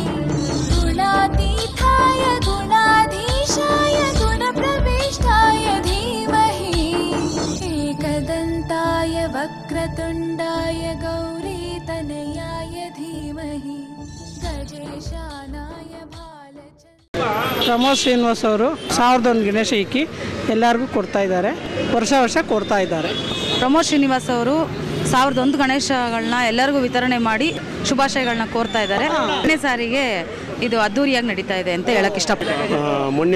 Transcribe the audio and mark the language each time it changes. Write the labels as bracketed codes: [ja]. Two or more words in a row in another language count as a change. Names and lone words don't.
[sa] गुणातीताय गुणाधीशाय गुणप्रविष्टाय धीमहि एकदन्ताय वक्रतुण्डाय गौरीतनयाय धीमहि गजेशानाय [kn] ಪ್ರಮೋದ್ ಶ್ರೀನಿವಾಸ್ ಅವರು 1001 ಗಣೇಶ ಇಕ್ಕಿ ಎಲ್ಲರಿಗೂ ಕೊಡ್ತಾ ಇದ್ದಾರೆ. ವರ್ಷ ಕೊಡ್ತಾ ಇದ್ದಾರೆ. ಪ್ರಮೋದ್ ಶ್ರೀನಿವಾಸ್ ಅವರು 1001 ಗಣೇಶಗಳನ್ನ ಎಲ್ಲರಿಗೂ ವಿತರಣೆ ಮಾಡಿ ಶುಭಾಶಯಗಳನ್ನ ಕೋರ್ತಾ ಇದ್ದಾರೆ. ಎರಡನೇ ಸಾರಿಗೆ ಇದು ಅದ್ದೂರಿಯಾಗಿ ನಡೀತಾ ಇದೆ ಅಂತ ಹೇಳಕ್ಕೆ ಇಷ್ಟಪಡ್ತೀನಿ.